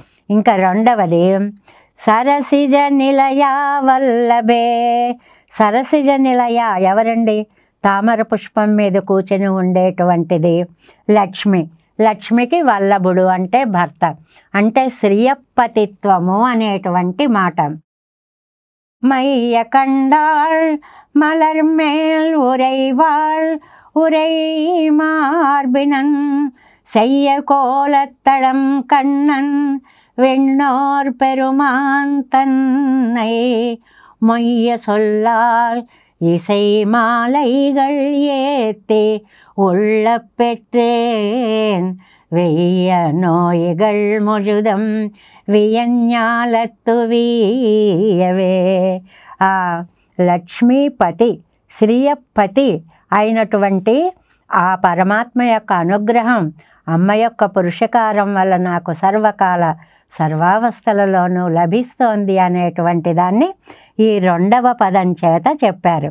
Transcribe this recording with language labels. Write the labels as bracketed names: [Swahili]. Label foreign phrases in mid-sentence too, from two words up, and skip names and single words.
[Telugu] ఇంకా రెండవది [Sanskrit] సరసిజ నిలయ వల్లభే. సరసిజ నిలయ [Telugu] ఎవరండి? తామర పుష్పం మీద కూర్చొని ఉండేటువంటిది లక్ష్మి. లక్ష్మికి వల్లభుడు అంటే భర్త, అంటే శ్రీయపతిత్వము అనేటువంటి మాట. [Tamil] மைய கண்டாள் மலர்மேல் உறைவாள் உரை மார்பினன் செய்ய கோலத்தடம் கண்ணன் விண்ணோர் பெருமான் தன்னை மொய்ய சொல்லால் இசை மாலைகள் ஏத்தி உள்ள பெற்றேன் வெய்ய நோய்கள் முழுதும் வியஞாலத்து வீயவே. [Telugu] ఆ లక్ష్మీపతి శ్రీయపతి అయినటువంటి ఆ పరమాత్మ యొక్క అనుగ్రహం, అమ్మ యొక్క పురుషకారం వల్ల నాకు సర్వకాల సర్వావస్థలలోనూ లభిస్తోంది అనేటువంటి దాన్ని ఈ 2వ పదం చేత చెప్పారు.